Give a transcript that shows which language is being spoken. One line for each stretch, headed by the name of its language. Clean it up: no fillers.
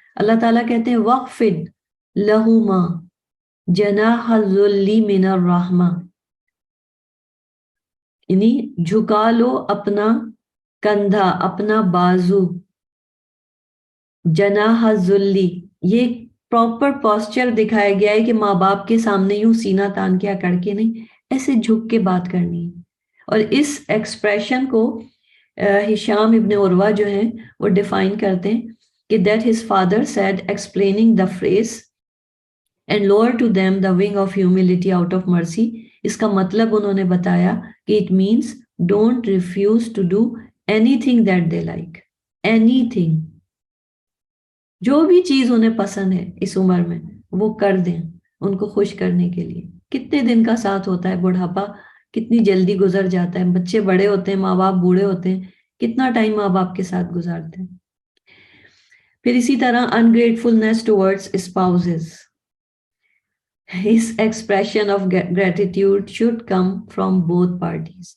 Urdu: اللہ تعالیٰ کہتے ہیں
Arabic: وَخْفِضْ لَهُمَا جَنَاحَ الذُّلِّ مِنَ الرَّحْمَةِ،
Urdu: یعنی جھکا لو اپنا کندھا، اپنا بازو، جناح الذُّلِّ، یہ پراپر پوسچر دکھایا گیا ہے کہ ماں باپ کے سامنے یوں سینہ تان کے اکڑ کے نہیں، ایسے جھک کے بات کرنی ہے. اور اس ایکسپریشن کو ہشام ابن عروہ جو ہیں وہ ڈیفائن کرتے ہیں کہ
English: that his father said explaining the phrase and lower to them the wing of humility out of mercy.
Urdu: اس کا مطلب انہوں نے بتایا کہ
English: it means don't refuse to do anything that they like. anything.
Urdu: جو بھی چیز انہیں پسند ہے اس عمر میں وہ کر دیں ان کو خوش کرنے کے لیے. کتنے دن کا ساتھ ہوتا ہے، بڑھاپا کتنی جلدی گزر جاتا ہے، بچے بڑے ہوتے ہیں، ماں باپ بوڑھے ہوتے ہیں، کتنا ٹائم ماں باپ کے ساتھ گزارتے ہیں. پھر اسی طرح
English: ungratefulness towards spouses. His expression of gratitude should come from both parties.